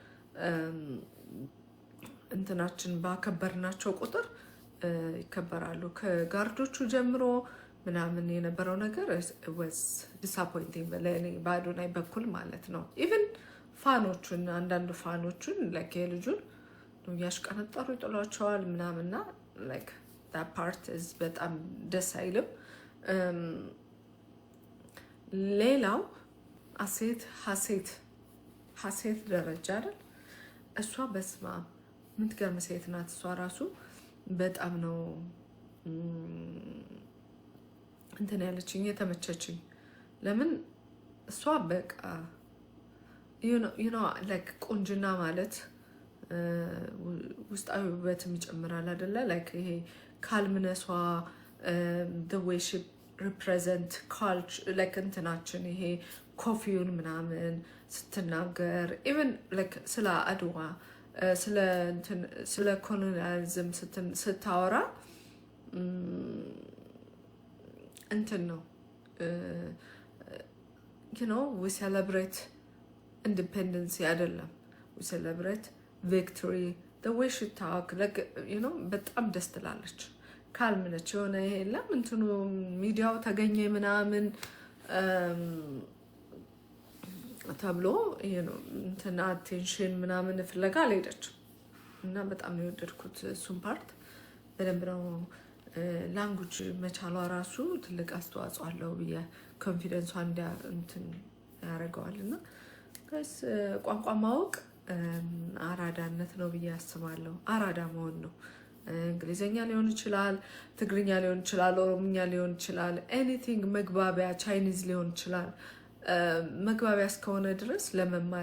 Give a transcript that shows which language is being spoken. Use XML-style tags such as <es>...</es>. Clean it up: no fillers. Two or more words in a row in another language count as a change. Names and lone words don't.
<am>እንትናችን ባከበርናቸው ቁጥር ይከበራሉ ከጋርዶቹ ጀምሮ ምናምን የነበረው ነገር</am> <en>was disappointing</en> <am>ለኔ በአዶናይ በኩል ማለት ነው even ፋኖቹን አንዳንድ ፋኖቹን like የልጁን ነው ያሽቀነጠሩ ይጥሏቸዋል ምናምንና</am> <en>like that part is</en> <am>በጣም ደስ አይልም ሌላው ሀሴት ደረጃ አይደል እሷ በስማ ምትገርም ሴት ናት እሷ ራሱ በጣም ነው እንትን ያለችኝ የተመቸችኝ ለምን እሷ በቃ</am> <en>you know like</en> <am>ቁንጅና ማለት ውስጣዊ ውበትም ይጨምራል አይደለ like ይሄ ካልምነሷ</am> <en>the way she represent culture like</en> <am>እንትናችን ይሄ ኮፊውን ምናምን ስትናገር even like ስለ አድዋ ስለ ኮሎኒያሊዝም ስታወራ እንትን ነው</am> <en>you know we celebrate independence</en> <am>አይደለም</am> <en>we celebrate victory the way she talk like you know</en> <am>በጣም ደስ ትላለች ካልምነች የሆነ ይሄ የለም እንትኑ ሚዲያው ተገኘ ምናምን ተብሎ</am> <en>you know</en> <am>እንትና አቴንሽን ምናምን ፍለጋ አልሄደች እና በጣም ነው የወደድኩት እሱን ፓርት በደንብ ነው ላንጉጅ መቻሏ ራሱ ትልቅ አስተዋጽኦ አለው ብዬ ኮንፊደንሷ እንትን ያደርገዋልና ጋይስ ቋንቋ ማወቅ አራዳነት ነው ብዬ አስባለሁ አራዳ መሆን ነው እንግሊዘኛ ሊሆን ይችላል ትግርኛ ሊሆን ይችላል ኦሮምኛ ሊሆን ይችላል ኤኒቲንግ መግባቢያ ቻይኒዝ ሊሆን ይችላል መግባቢያ እስከሆነ ድረስ ለመማር</am>